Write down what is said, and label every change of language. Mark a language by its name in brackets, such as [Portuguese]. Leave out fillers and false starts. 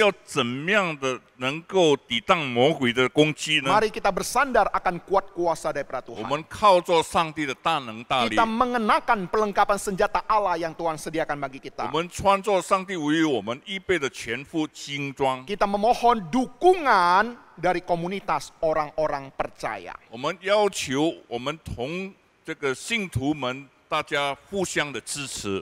[Chinese] 要怎么样的能够抵挡魔鬼的攻击呢？ [Indonesian] Mari kita bersandar akan kuat kuasa daripada [Chinese] 我 [Indonesian] Tuhan. [Chinese] 们靠着上帝的大能大力， [Indonesian] Kita mengenakan pelengkapan senjata Allah yang Tuhan sediakan bagi [Chinese] 我 [Indonesian] kita. [Chinese] 们穿着上帝为我们预备的全副精装。 [Indonesian] Kita memohon dukungan dari komunitas orang-orang percaya. [Chinese] 我们要求我们同这个信徒们大家互相的支持。